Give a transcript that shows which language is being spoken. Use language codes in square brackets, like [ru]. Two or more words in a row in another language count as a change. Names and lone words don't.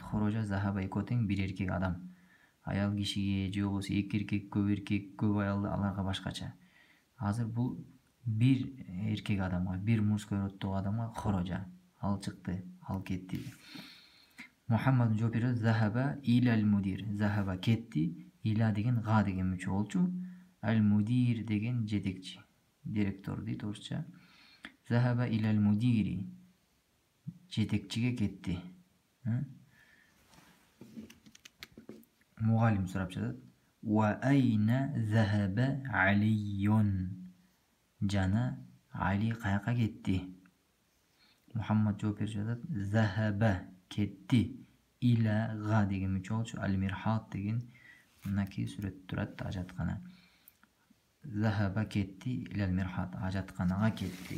[ar] خرج، ذهب [ky] экөө тең бир эркек адам. Аял кишиге же болбосо эки эркек, көп аял, аларга башкача. Азыр бул бир эркек адамга, бир [ru] мужской роддогу [ky] адамга хорожа. Ал чыкты, ал кетти. Мухаммад жооп берип, [ar] ذهب إلى المدير. [ky] Захаба кетти, иля деген га деген мүчө болчу. Ал мудир деген жетекчи, директор дейт орусча. [ar] ذهب إلى المدير. [ky] Жетекчиге кетти. Мугалим сурап жатат. [ar] وأين ذهب علي. [ky] Жана Али каяка кетти? Мухаммад жооп берип жатат. Захаба кетти иля га деген мүчө болчу. Ал-мирхат деген мынакей сүрөттө турат, ажаткана. Захаба кетти [ar] إلى المرحاض, [ky] ажатканага кетти.